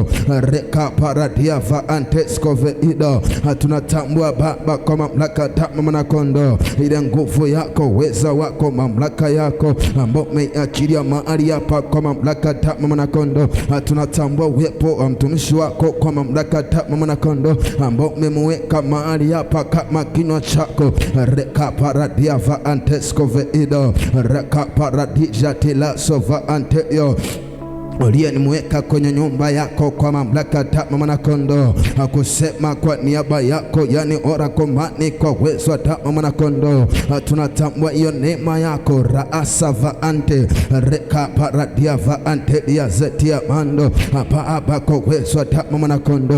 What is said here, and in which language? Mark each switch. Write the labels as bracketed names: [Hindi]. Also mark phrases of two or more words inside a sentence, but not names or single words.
[Swahili] Reka paradia va antesko veido, tunatambua Baba kwa mamlaka damu Mwanakondo, ile nguvu yako, uweza wako, mamlaka yako ambao umeachilia mahali hapa kwa mamlaka damu Mwanakondo. Tunatambua uwepo wa mtumishi wako kwa mamlaka damu Mwanakondo, ambao umemweka mahali hapa kama kinywa chako. Reka paradia va antesko veido, reka paradija tilaso va anteyo, uliyemweka kwenye nyumba yako kwa mamlaka damu Mwanakondo, hakusema kwa niaba yako, yani orakomani kwa uwezo wa damu Mwanakondo. Tunatambua hiyo neema yako. Raasa va ante reka paradia va ante ya zetia mando hapa kwa uwezo wa damu Mwanakondo.